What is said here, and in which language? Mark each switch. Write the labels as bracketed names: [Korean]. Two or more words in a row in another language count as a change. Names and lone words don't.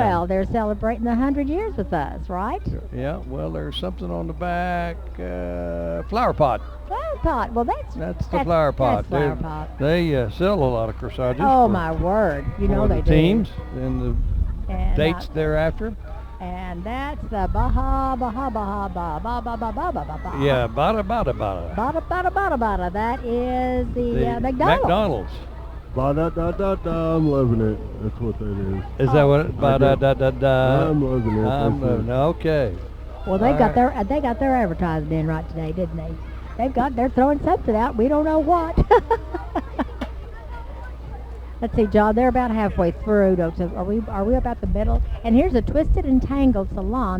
[English] Well, they're celebrating 100 years with us, right? Yeah, well, there's something on the back. Flower pot. Flower pot. Well, That's the flower pot. That's flower pot. They sell a lot of corsages. Oh for- my word! You for know the they teams and the do. And dates thereafter. And that's the Baja Baja Baja Baja Baja Baja Baja Baja. Yeah, bada bada bada. Bada bada bada bada. That is the McDonald's. McDonald's. Ba-da-da-da-da, I'm loving it. That's what that is. Is that what? Bada da da da. I'm loving it. I'm That's loving it. Okay. Well, they All got right. they got their advertising in right today, didn't they? They're throwing something out. We don't know what. Let's see, John. They're about halfway through. So are we about the middle? And here's a Twisted and Tangled Salon.